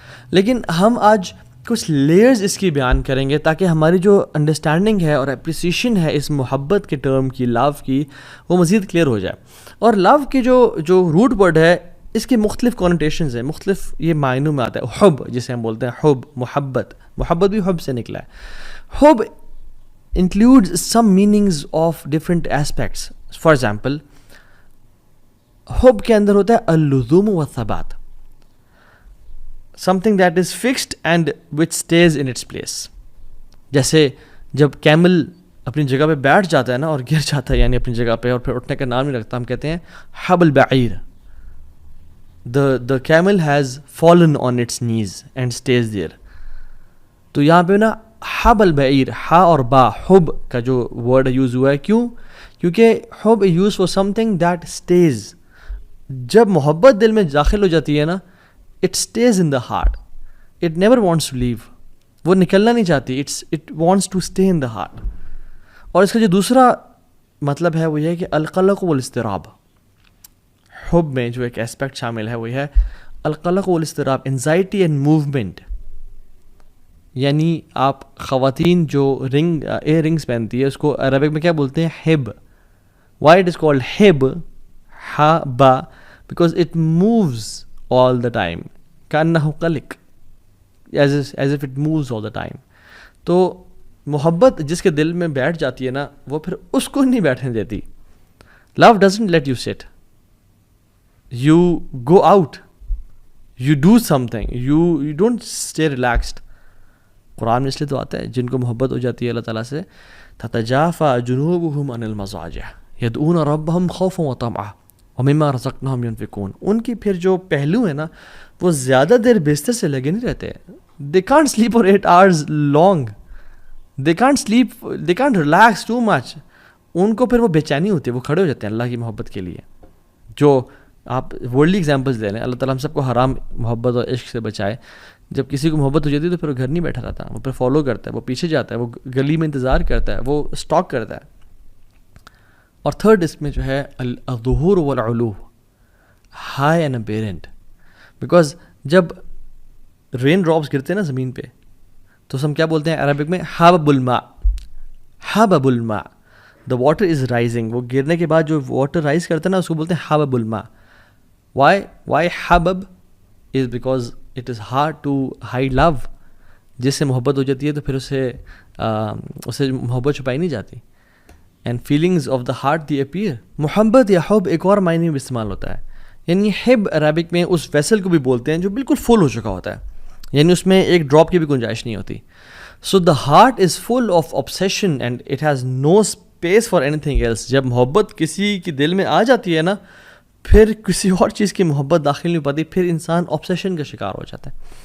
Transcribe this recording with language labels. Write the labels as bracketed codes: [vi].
[ur] لیکن ہم آج کچھ لیئرز اس کی بیان کریں گے تاکہ ہماری جو انڈرسٹینڈنگ ہے اور اپریسیشن ہے اس محبت کے ٹرم کی, لو کی, وہ مزید کلیئر ہو جائے. اور لو کی جو روٹ ورڈ ہے, اس کے مختلف کونوٹیشنز ہیں, مختلف یہ معنوں میں آتا ہے. حب جسے ہم بولتے ہیں, حب محبت بھی حب سے نکلا ہے. [en] حب includes some meanings of different aspects. For example, [ur] حب کے اندر ہوتا ہے [ar] اللزوم والثبات, [en] something that is fixed and which stays in its place. [ur] جیسے جب کیمل اپنی جگہ پہ بیٹھ جاتا ہے نا اور گر جاتا ہے, یعنی اپنی جگہ پہ, اور پھر اٹھنے کا نام نہیں رکھتا, ہم کہتے ہیں [ar] حب البعیر. [en] the camel has fallen on its knees and stays there. [ur] تو یہاں پہ نا حب البعیر, ہا اور با, حب کا جو ورڈ یوز ہوا ہے, کیوں؟ کیونکہ حب use for [en] something that stays. [ur] جب محبت دل میں داخل ہو جاتی ہے نا, [en] it stays in the heart. It never wants to leave. [ur] وہ نکلنا نہیں چاہتی, [en] it wants to stay in the heart. [ur] اور اس کا جو دوسرا مطلب ہے وہ یہ ہے کہ [ar] القلق والاضطراب. [ur] حب میں جو ایک اسپیکٹ شامل ہے وہ یہ ہے [ar] القلق والاضطراب, [en] Anxiety and movement. [ur] یعنی آپ خواتین جو ایئر رنگس پہنتی ہے, اس کو عربک میں کیا بولتے ہیں؟ Hub. [en] Why it is called ہب, ہا با, because it moves all the time. [ar] کانہ قلق, [en] as if it moves all the time. [ur] تو محبت جس کے دل میں بیٹھ جاتی ہے نا, وہ پھر اس کو نہیں بیٹھنے دیتی. [en] Love doesn't let you sit. you go out, you do something, you don't stay relaxed. [ur] قرآن میں اس لیے تو آتا ہے جن کو محبت ہو جاتی ہے اللہ تعالیٰ سے [ar] تتجافى جنوبهم عن المضاجع يدعون ربهم خوفا وطمعا ومما رزقناهم ينفقون. [ur] ان کی پھر جو پہلو ہے نا وہ زیادہ دیر بستر سے لگے نہیں رہتے. [en] they can't sleep for 8 hours long, they can't sleep, they can't relax too much. [ur] ان کو پھر وہ بے چینی ہوتی ہے, وہ کھڑے ہو جاتے ہیں اللہ کی محبت کے لیے. جو آپ ورلڈلی ایگزامپلس لے لیں, اللہ تعالیٰ ہم سب کو حرام محبت اور عشق سے بچائے. جب کسی کو محبت ہو جاتی ہے تو پھر وہ گھر نہیں بیٹھا رہتا, وہ پھر فالو کرتا ہے, وہ پیچھے جاتا ہے, وہ گلی میں انتظار کرتا ہے, وہ اسٹاک کرتا ہے. اور تھرڈ اس میں جو ہے [ar] الظہور والعلو, [en] High and apparent. [ur] بیکاز جب رین ڈراپس گرتے ہیں نا زمین پہ تو ہم کیا بولتے ہیں عربک میں [ar] حبب الماء, حبب الماء, [en] The water is rising. [ur] وہ گرنے کے بعد جو واٹر رائز کرتا ہے نا اس کو بولتے ہیں حبب الماء. [en] Why حبب is because it is hard to hide love. [ur] جس سے محبت ہو جاتی ہے تو پھر اسے محبت چھپائی نہیں جاتی. [en] And feelings of the heart they appear. [ur] محبت یا حب ایک اور معنی میں استعمال ہوتا ہے, یعنی حب عربک میں اس ویسل کو بھی بولتے ہیں جو بالکل فل ہو چکا ہوتا ہے, یعنی اس میں ایک ڈراپ کی بھی گنجائش نہیں ہوتی. [en] So the heart is full of obsession and it has no space for anything else. [ur] جب محبت کسی کے دل میں آ جاتی ہے نا پھر کسی اور چیز کی محبت داخل نہیں ہو پاتی, پھر انسان obsession کا شکار ہو جاتا ہے.